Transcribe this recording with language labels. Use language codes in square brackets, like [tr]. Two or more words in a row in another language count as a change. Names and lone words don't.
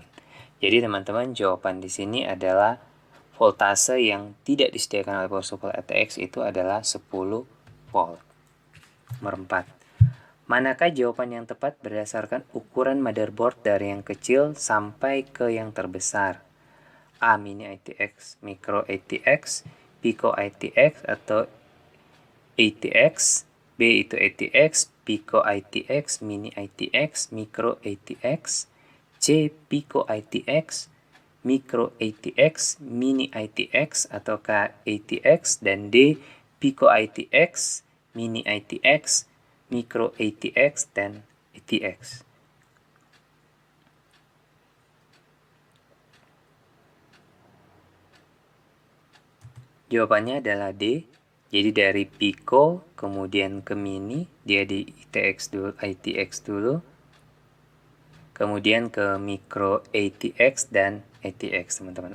[id] Jadi teman-teman, jawaban di sini adalah voltase yang tidak disediakan oleh [en] power supply [id] ATX itu adalah 10 volt. Nomor 4. Manakah jawaban yang tepat berdasarkan ukuran motherboard dari yang kecil sampai ke yang terbesar? A. Mini ATX, Micro ATX, Pico ATX, atau ATX. B itu ATX, Pico ATX, Mini ATX, Micro ATX. C. Pico ATX, Micro ATX, Mini ATX, ataukah ATX, dan D. Pico ATX, Mini ATX, Micro ATX, dan ATX. Jawabannya adalah D. Jadi dari Pico kemudian ke Mini, dia di ATX dulu, kemudian ke Micro ATX dan ATX, teman-teman.